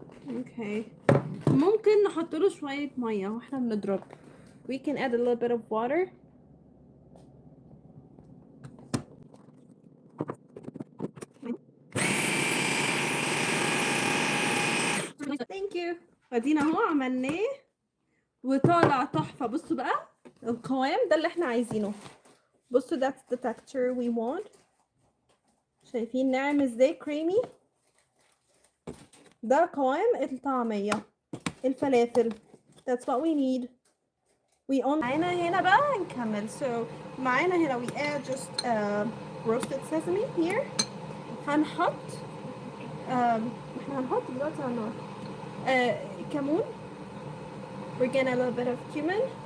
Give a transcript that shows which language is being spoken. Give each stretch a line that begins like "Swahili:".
Arabic: اوكي، ممكن نحط له شوية مية واحنا بنضرب.
English: We can add a little bit of water. Thank you.
Arabic: ادينا اهو عملناه وطالع تحفة. بصوا بقى القوام ده اللي احنا عايزينه. بصوا
English: that's the texture we want.
Arabic: شايفين ناعم ازاي creamy؟ ده قوام الطعمية الفلافل.
English: That's what we need. We only
Arabic: معانا هنا بقى نكمل.
English: So
Arabic: معانا هنا
English: we add just roasted sesame here.
Arabic: هنحط احنا هنحط دلوقتي على النار كمون.
English: We're gonna a little bit of cumin.